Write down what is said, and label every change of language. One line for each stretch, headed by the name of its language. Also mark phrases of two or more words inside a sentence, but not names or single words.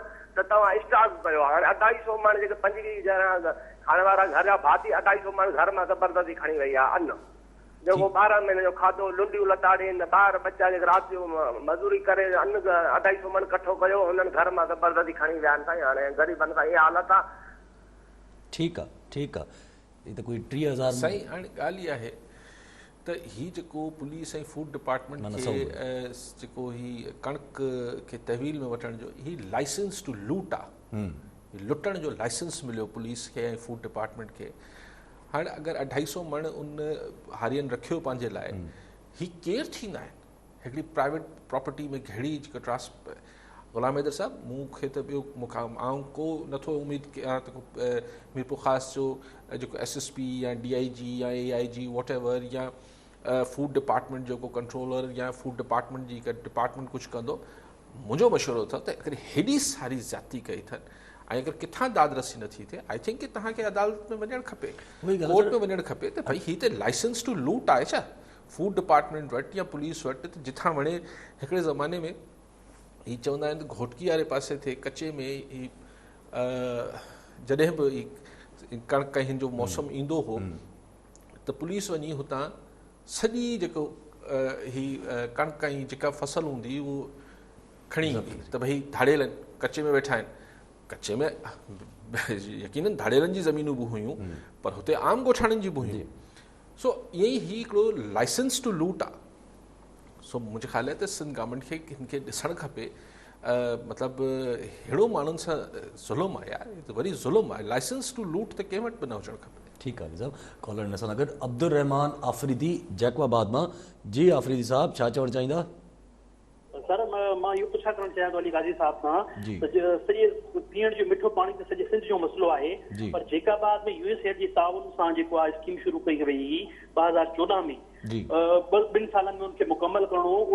Sindhi: त तव्हां स्टाफ पियो हाणे 250 मण जेके 25 ॼणा खाइण वारा घर जा भाती 250 मण घर मां ज़बरदस्ती खणी वई आहे अन्न, जेको 12 महीने जो खाधो, लुंडियूं लताड़ियूं, ॿार बच्चा जेके राति जो मज़ूरी करे अन्न 250 मण कठो कयो, हुननि घर मां ज़बरदस्ती खणी विया आहिनि। साईं हाणे ग़रीबनि सां इहा हालत आहे। ठीकु आहे, ठीकु आहे। ही त कोई 30,000 साईं हाणे ॻाल्हि इहा आहे त हीउ जेको पुलिस ऐं
English: food department
Sindhi: खे जेको ही कणिक खे तहवील में वठण जो ही
English: license to loot
Sindhi: आहे, लुटण जो लाइसेंस मिलियो पुलिस खे ऐं
English: food department
Sindhi: खे। हाणे अगरि 250 मण उन हारियनि रखियो पंहिंजे लाइ, ही केरु थींदा आहिनि? हिकिड़ी
English: private property
Sindhi: में घेड़ी जेको गुलाम हैदर साहब, मूंखे त ॿियो मूंखां आउं को नथो उमेद कयां त मीरपुर ख़ास जो जेको SSP या DIG या AIG
English: what ever
Sindhi: या
English: food department
Sindhi: जो को कंट्रोलर या
English: food department
Sindhi: जी डिपार्टमेंट कुझु कंदो। मुंहिंजो मशवरो अथव त अगरि हेॾी सारी ज़्यादती कई अथनि ऐं अगरि किथां दादरसी नथी थिए,
English: I think
Sindhi: कि तव्हांखे अदालत में वञणु खपे, कोर्ट में वञणु खपे त भई हीअ त
English: license to loot
Sindhi: आहे छा
English: food department
Sindhi: वटि या पुलिस वटि? त जिथां वणे हिकिड़े ज़माने में ही चवंदा आहिनि त घोटकी वारे पासे थिए कचे में ही जॾहिं बि कणिक हिन जो मौसम ईंदो हो त पुलिस वञी हुतां सॼी जेको ही कणिक ऐं जेका फसल हूंदी उहो खणी ईंदी त भई धाड़ियल आहिनि, कचे में वेठा आहिनि। कचे में यकीननि धाड़ियलनि जी ज़मीनूं बि हुयूं, पर हुते आम ॻोठाणनि जी बि हुयूं। सो ईअं ई ही हिकिड़ो
English: license to loot
Sindhi: आहे। सो मुंहिंजे ख़्याल आहे त सिंध गवर्नमेंट खे हिनखे ॾिसणु खपे, मतिलबु अहिड़ो माण्हुनि सां ज़ुल्म आहे यार, वरी ज़ुल्म आहे।
English: license to loot
Sindhi: त कंहिं वटि बि न हुजणु खपे। ठीकु आहे साहब। कॉलर हिन सां गॾु अब्दुल रहमान आफ़रीदी जैकवाबाद मां। जी आफ़रीदी साहब, छा चवणु चाहींदा? सर मां इहो पुछा करणु चाहियां थो अली गाज़ी साहब खां त सॼे पीअण जो मिठो पाणी त सॼे सिंध जो मसइलो आहे, पर जैकाबाद में यूएसएड जे ताउन सां जेको आहे स्कीम शुरू कई वई हुई 2014 में, 2 सालनि में उनखे मुकमल करणो हो।